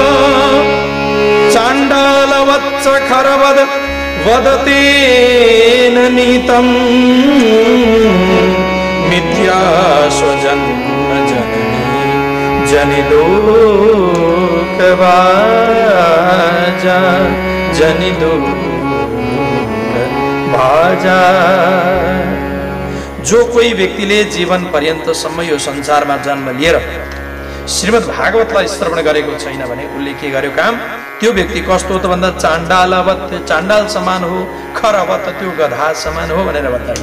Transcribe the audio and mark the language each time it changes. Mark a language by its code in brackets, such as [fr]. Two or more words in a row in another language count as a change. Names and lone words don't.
[sa] चाण्डालवत्स खरवद वदतेन नीतं मिथ्या स्वजन्म जननी जनिलोकभाजा जनिलोकभाजा। [ne] जो कोही व्यक्तिले जीवन पर्यन्तसम्म यो संसारमा जन्म लिएर श्रीमद् भागवतलाई श्रवण गरेको छैन भने उसले के गर्यो काम? त्यो व्यक्ति कस्तो हो त भन्दा चाण्डालवत, चाण्डाल समान हो, खरवत त्यो गधा समान हो भनेर बताइयो।